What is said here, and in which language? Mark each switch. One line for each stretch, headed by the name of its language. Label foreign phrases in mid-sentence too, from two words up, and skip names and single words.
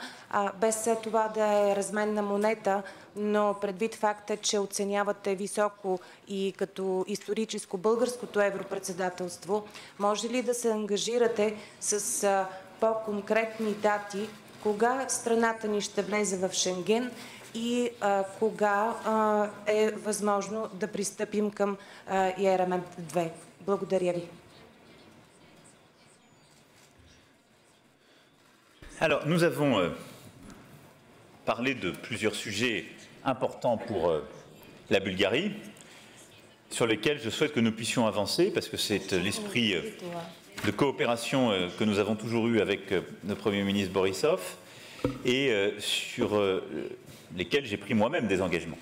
Bulgarian: Без това да е разменна монета, но предвид факта, че оценявате високо и като историческо българското европредседателство, може ли да се ангажирате с по-конкретни дати, кога страната ни ще влезе в Шенген и кога е възможно да пристъпим към ЕРМ 2? Благодаря ви.
French: Alors, nous avons parlé de plusieurs sujets importants pour la Bulgarie, sur lesquels je souhaite que nous puissions avancer, parce que c'est l'esprit de coopération que nous avons toujours eu avec le Premier ministre Borisov, et sur lesquels j'ai pris moi-même des engagements.